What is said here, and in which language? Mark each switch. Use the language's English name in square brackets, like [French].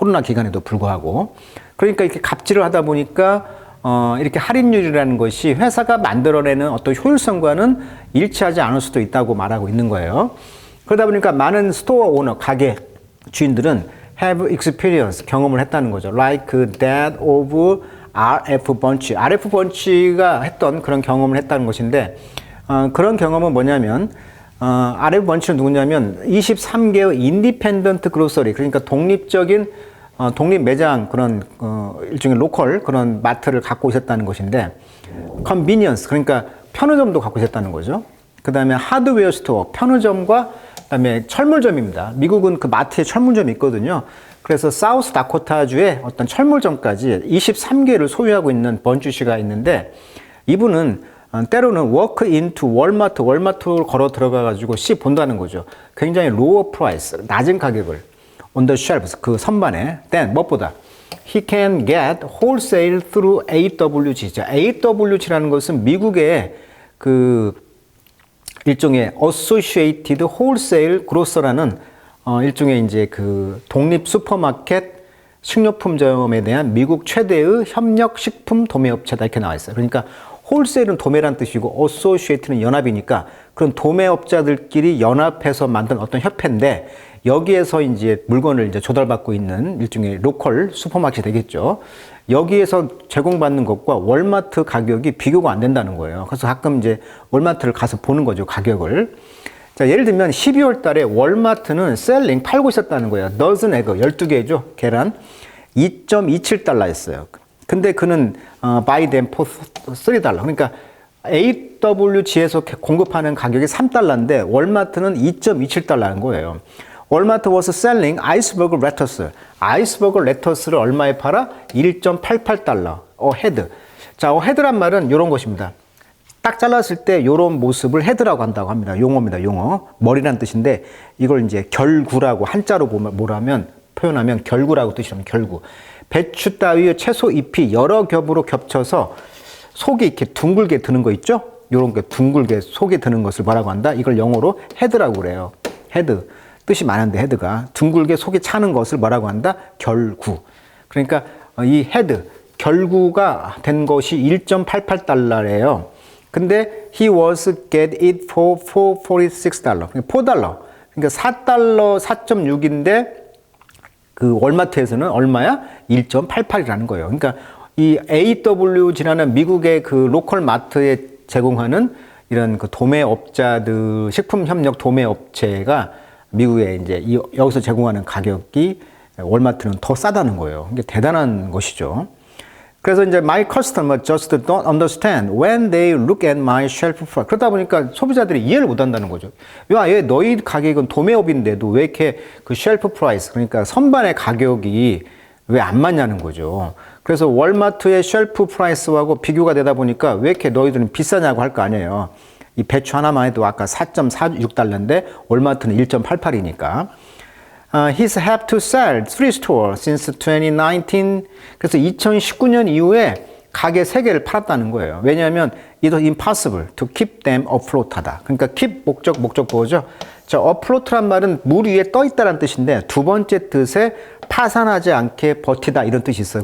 [Korean] 코로나 기간에도 불구하고. 그러니까 이렇게 갑질을 하다 보니까 이렇게 할인율이라는 것이 회사가 만들어내는 어떤 효율성과는 일치하지 않을 수도 있다고 말하고 있는 거예요. 그러다 보니까 많은 스토어 오너, 가게 주인들은 [English] have experience, [Korean] 경험을 했다는 거죠. [English] Like that of RF 번치. [Korean] RF 번치가 했던 그런 경험을 했다는 것인데, 그런 경험은 뭐냐면, RF 번치는 누구냐면 23개의 인디펜던트 그로서리, 그러니까 독립적인 독립 매장 그런 일종의 로컬 그런 마트를 갖고 있었다는 것인데, 컨비니언스, 그러니까 편의점도 갖고 있었다는 거죠. 그 다음에 하드웨어 스토어, 편의점과 그다음에 철물점입니다. 미국은 그 마트에 철물점이 있거든요. 그래서 사우스 다코타주의 어떤 철물점까지 23개를 소유하고 있는 번주 씨가 있는데, 이분은 때로는 [English] work into [Korean] 월마트를 걸어 들어가 가지고 씨 본다는 거죠. 굉장히 [English] lower price, [Korean] 낮은 가격을 [English] on the shelves, [Korean] 그 선반에. [English] then [Korean] 무엇보다 [English] he can get wholesale through AWG. [Korean] 자, AWG라는 것은 미국의 그 일종의 Associated Wholesale Grocer라는 일종의 이제 그 독립 슈퍼마켓 식료품점에 대한 미국 최대의 협력 식품 도매업체다 이렇게 나와 있어요. 그러니까 홀세일은 도매란 뜻이고 어소시에이트는 연합이니까 그런 도매업자들끼리 연합해서 만든 어떤 협회인데, 여기에서 이제 물건을 이제 조달받고 있는 일종의 로컬 슈퍼마켓이 되겠죠. 여기에서 제공받는 것과 월마트 가격이 비교가 안 된다는 거예요. 그래서 가끔 이제 월마트를 가서 보는 거죠, 가격을. 자, 예를 들면 12월 달에 월마트는 셀링 팔고 있었다는 거예요. 더즌 에그, 12개죠, 계란. 2.27달러였어요. 근데 그는 [English] buy them for $3. [Korean] 그러니까 AWG에서 공급하는 가격이 3달러인데 월마트는 2.27달러인 거예요. [English] 월마트 was selling iceberg lettuce. [Korean] 아이스버거 레터스를 얼마에 팔아? 1.88달러. 헤드. 자, 헤드란 말은 이런 것입니다. 딱 잘랐을 때 이런 모습을 헤드라고 한다고 합니다. 용어입니다, 용어. 머리란 뜻인데 이걸 이제 결구라고 한자로 뭐라면 표현하면 결구라고 뜻이랍니다. 결구. 배추 따위의 채소 잎이 여러 겹으로 겹쳐서 속이 이렇게 둥글게 드는 거 있죠? 이런 게 둥글게 속에 드는 것을 뭐라고 한다? 이걸 영어로 헤드라고 그래요. 헤드. 뜻이 많은데 헤드가 둥글게 속에 차는 것을 뭐라고 한다? 결구. 그러니까 이 헤드, 결구가 된 것이 1.88달러래요. 근데 [English] he was get it for $4.46. [Korean] 4달러. 그러니까 4달러 4.6인데 그 월마트에서는 얼마야? 1.88이라는 거예요. 그러니까 이 AWG라는 미국의 그 로컬 마트에 제공하는 이런 그 도매업자들, 식품협력 도매업체가 미국에 이제 여기서 제공하는 가격이 월마트는 더 싸다는 거예요. 이게 대단한 것이죠. 그래서 이제 [English] my customer just don't understand when they look at my shelf price. [Korean] 그러다 보니까 소비자들이 이해를 못 한다는 거죠. 야, 얘 너희 가격은 도매업인데도 왜 이렇게 그 쉘프 프라이스, 그러니까 선반의 가격이 왜 안 맞냐는 거죠. 그래서 월마트의 쉘프 프라이스하고 비교가 되다 보니까 왜 이렇게 너희들은 비싸냐고 할 거 아니에요. 이 배추 하나만 해도 아까 4.46달러인데 월마트는 1.88이니까. [English] He's have to sell 3 stores since 2019. [Korean] 그래서 2019년 이후에 가게 3개를 팔았다는 거예요. 왜냐하면 [English] it was impossible to keep them afloat [Korean] 하다. 그러니까 keep 목적보호죠. 자, afloat란 말은 물 위에 떠 있다는 뜻인데 두 번째 뜻에 파산하지 않게 버티다 이런 뜻이 있어요.